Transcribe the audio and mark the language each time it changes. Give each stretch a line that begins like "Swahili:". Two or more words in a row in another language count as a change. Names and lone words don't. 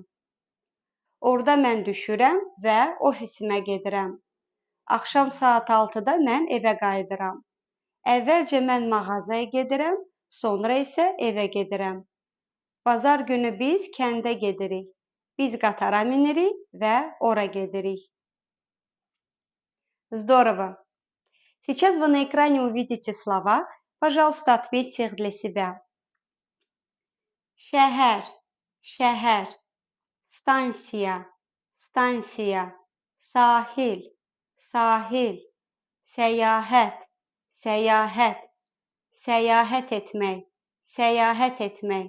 Azerbaijani: Orada mən düşürəm və ofisimə gedirəm. Axşam saat 6-da mən evə qayıdıram. Əvvəlcə mən mağazaya gedirəm, sonra isə evə gedirəm. Bazar günü biz kəndə gedirik. Biz qatara minirik və ora gedirik.
Russian: Здорово! Сейчас вы на экране увидите слова. Пожалуйста, ответьте их для себя.
Azerbaijani: Şəhər, şəhər. Stansiya, stansiya. Sahil, sahil. Səyahət, səyahət. Səyahət etmək, səyahət etmək.